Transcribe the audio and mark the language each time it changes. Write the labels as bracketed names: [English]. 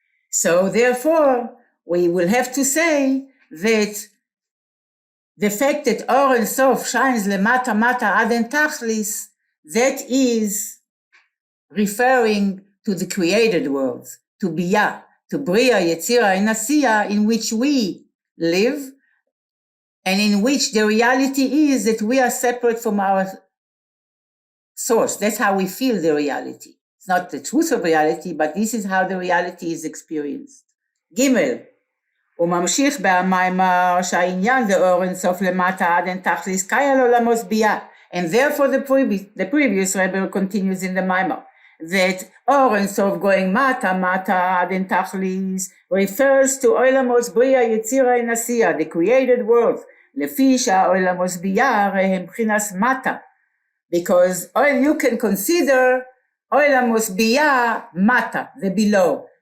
[English] So therefore, we will have to say that the fact that Or Ein Sof shines [Hebrew] lemata mata ad en tachlis, [English] that is referring to the created world, to Biyah, to Bria, Yetzira, and Asiya, in which we live, and in which the reality is that we are separate from our source. That's how we feel the reality. It's not the truth of reality, but this is how the reality is experienced. [Hebrew] Gimel, וממשיך במאמר שהעניין זה אור אינסוף למטה עד אין תכליס קאי על עולמוס ביאה. [English] And therefore the previous Rebbe continues in the Maimar that Or Ein Sof going [Hebrew] mata ad en tachlis [English] refers to Olamos Bria Yetzira and Asiya, the created world. [Hebrew] Lefi שהעולמos ביאה הרי הם בחינת mata, [English] because you can consider Olamos ביאה mata, the below.